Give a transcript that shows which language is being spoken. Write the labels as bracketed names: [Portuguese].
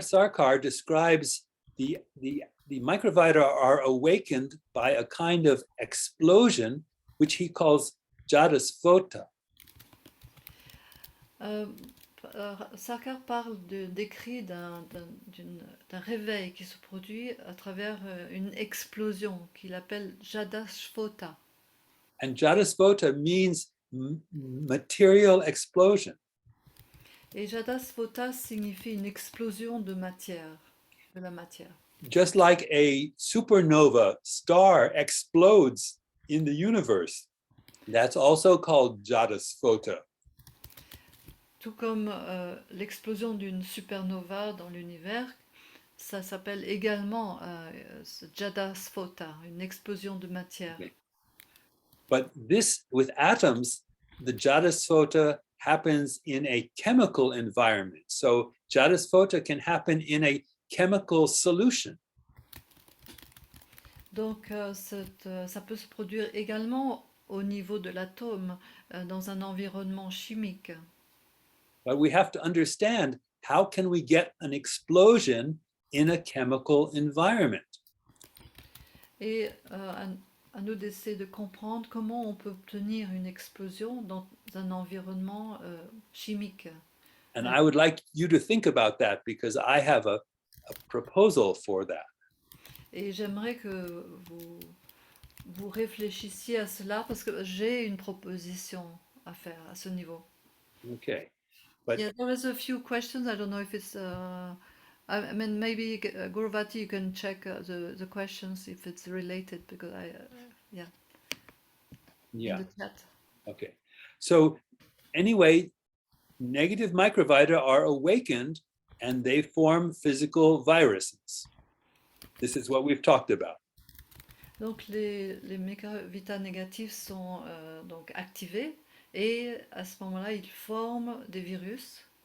[English] Sarkar describes the microvita are awakened by a kind of explosion, which he calls jadasphota. [French] Sarkar décrit d'un réveil qui se produit à travers une explosion qu'il appelle jadasphota. [English] And jadasphota means material explosion. [French] Et jadasphota signifie une explosion de la matière. [English] Just like a supernova star explodes in the universe, that's also called jadasphota. [French] Tout comme l'explosion d'une supernova dans l'univers, ça s'appelle également jadasphota, une explosion de matière. [English] Okay. But this, with atoms, the jadasphota happens in a chemical environment. So jadasphota can happen in a chemical solution. [French] Donc ça peut se produire également au niveau de l'atome, dans un environnement chimique. [English] But we have to understand, how can we get an explosion in a chemical environment? [French] Et à nous d'essayer de comprendre comment on peut obtenir une explosion dans un environnement chimique. [English] And I would like you to think about that, because I have a proposal for that. [French] Et j'aimerais que vous réfléchissiez à cela, parce que j'ai une proposition à faire à ce niveau. [English] Okay. But Yeah, there is a few questions. I don't know if it's. I mean, maybe Gurvati, you can check the questions if it's related, because yeah. yeah, In the chat. okay. So anyway, negative microvita are awakened and they form physical viruses. This is what we've talked about. [French] Donc les microvita négatifs sont donc activés, et à ce moment-là, ils forment des virus.